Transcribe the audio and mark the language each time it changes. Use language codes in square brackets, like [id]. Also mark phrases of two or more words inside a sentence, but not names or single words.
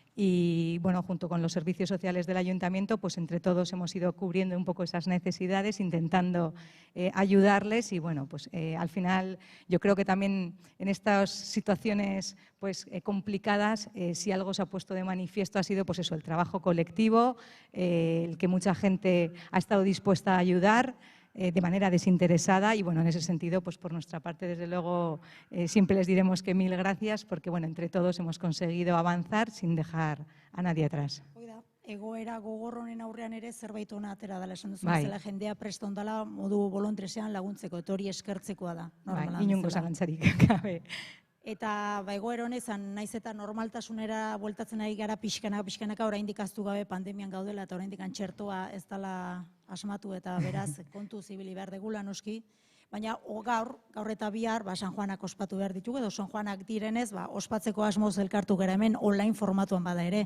[es] Y bueno, junto con los servicios sociales del Ayuntamiento, pues entre todos hemos ido cubriendo un poco esas necesidades, intentando ayudarles y bueno, pues al final yo creo que también en estas situaciones pues complicadas, si algo se ha puesto de manifiesto ha sido pues eso, el trabajo colectivo, el que mucha gente ha estado dispuesta a ayudar de manera desinteresada y bueno, en ese sentido, pues por nuestra parte, desde luego, siempre les diremos que 1000 gracias porque bueno, entre todos hemos conseguido avanzar sin dejar a nadie atrás. [eu] Egoera gogor honen aurrean ere zerbait ona atera dela, esan duzu bezala jendea prest ondala modu bolontresean laguntzeko, eta hori eskertzekoa da. Inongo zalantzarik gabe. Eta egoera honezan, naiz eta normaltasunera bueltatzen ari gara pixkanaka oraindik ahaztu gabe pandemian gaudela eta oraindik txertoa ez dela asmatu eta beraz kontu zibili behar degula noski, baina gaur eta bihar San Juanak ospatu behar ditugu edo San Juanak direnez ospatzeko asmoz elkartu gara hemen online formatuan bada ere.